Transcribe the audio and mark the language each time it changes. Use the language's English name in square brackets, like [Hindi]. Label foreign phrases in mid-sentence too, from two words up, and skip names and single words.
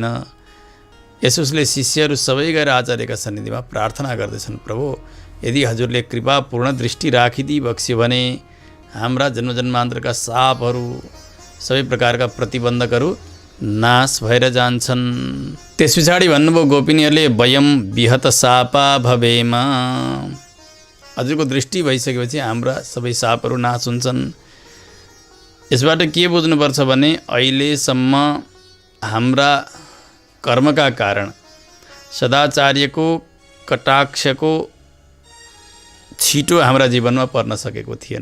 [Nepali] यसोस्ले शिष्यहरू सबै गएर आचार्यका सन्निधिमा प्रार्थना गर्दैछन्, प्रभु यदि हजुरले कृपापूर्ण दृष्टि राखिदिई बक्स्यो भने हाम्रा जन्मजन्मान्तरका सापहरू सबै प्रकारका प्रतिबन्धकहरू नाश भएर जान्छन्। त्यस पछाडि भन्नुभयो गोपिनीहरूले [Sanskrit] वयम विहत सापा भवेम। [Nepali] हजुरको दृष्टि भइसकेपछि हाम्रा सबै सापहरू नाश हुन्छन्। यसबाट के बुझ्नुपर्छ भने अहिलेसम्म हाम्रा कर्मका कारण सदाचार्यको कटाक्षको छिटो हाम्रा जीवनमा पर्न सकेको थिएन।